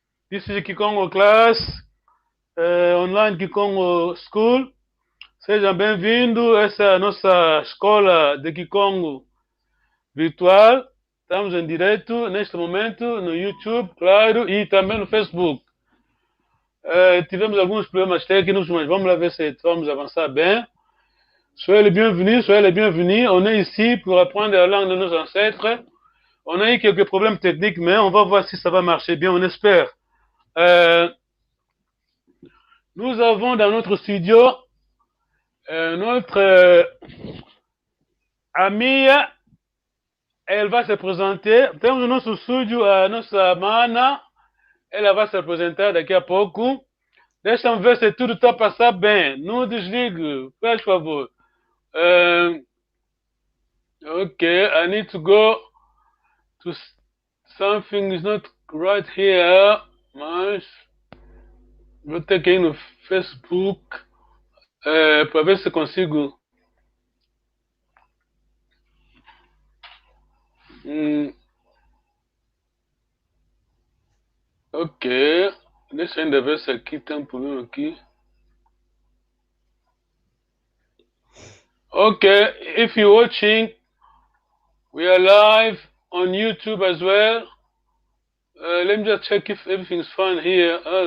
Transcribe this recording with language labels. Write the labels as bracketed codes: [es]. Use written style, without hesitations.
[en] This is Kikongo class, online Kikongo School. [pt] Seja bem-vindo. Essa é a nossa escola de Kikongo virtual. Estamos em direto neste momento no YouTube, claro, e também no Facebook. Tivemos alguns problemas técnicos, mas vamos lá ver se vamos avançar bem. [fr] Soyez les bienvenus, soyez les bienvenus. On est ici pour apprendre la langue de nos ancêtres. On a eu quelques problèmes techniques, mais on va voir si ça va marcher bien, on espère. Nous avons dans notre studio notre amie, elle va se présenter. [pt] Temos no nosso estúdio a nossa mana, ela vai se apresentar daqui a pouco. Deixa-me ver se tudo está a passar bem. Não desligue, por favor. [en] Okay, I need to go to something is not right here, [pt] mas vou ter que ir no Facebook para ver se consigo. Ok, deixa eu ainda ver se aqui tem um problema aqui. [en] Ok, if you're watching, we are live on YouTube as well. Let me just check if everything's fine here.